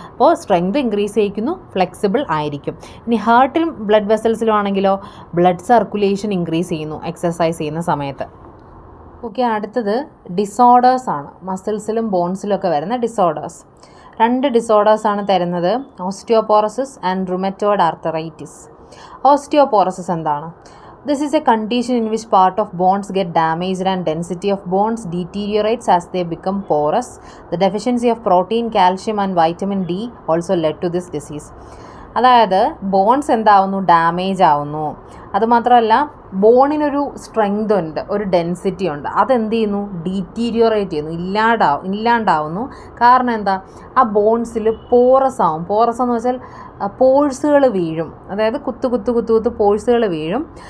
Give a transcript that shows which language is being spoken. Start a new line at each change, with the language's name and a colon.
Malayalam: അപ്പോൾ strength increase ചെയ്യിക്കുന്നു, flexible ആയിരിക്കും. ഇനി ഹാർട്ടിലും ബ്ലഡ് വെസൽസിലും ആണെങ്കിലോ ബ്ലഡ് സർക്കുലേഷൻ ഇൻക്രീസ് ചെയ്യുന്നു എക്സർസൈസ് ചെയ്യുന്ന സമയത്ത്. ഓക്കെ, അടുത്തത് ഡിസോർഡേഴ്സാണ്. മസിൽസിലും ബോൺസിലും ഒക്കെ വരുന്ന ഡിസോർഡേഴ്സ്. 2 ഡിസോർഡേഴ്സാണ് തരുന്നത്, osteoporosis and rheumatoid arthritis. Osteoporosis എന്താണ്?
English: This is a condition in which part of bones get damaged and density of bones deteriorates as they become porous. The deficiency of protein, calcium and vitamin D also led to this disease.
Malayalam: അതായത് bones എന്താവുന്നു, damage ആവുന്നു. അതുമാത്രമല്ല ബോണിനൊരു strength ഉണ്ട്, ഒരു density ഉണ്ട്, അതെന്ത് ചെയ്യുന്നു, ഡീറ്റീരിയോറേറ്റ് ചെയ്യുന്നു, ഇല്ലാണ്ടാവുന്നു. കാരണം എന്താ, ആ ബോൺസിൽ പോറസ് ആവും. പോറസ് എന്ന് വെച്ചാൽ പോഴ്സുകൾ വീഴും, അതായത് കുത്ത് പോഴ്സുകൾ വീഴും.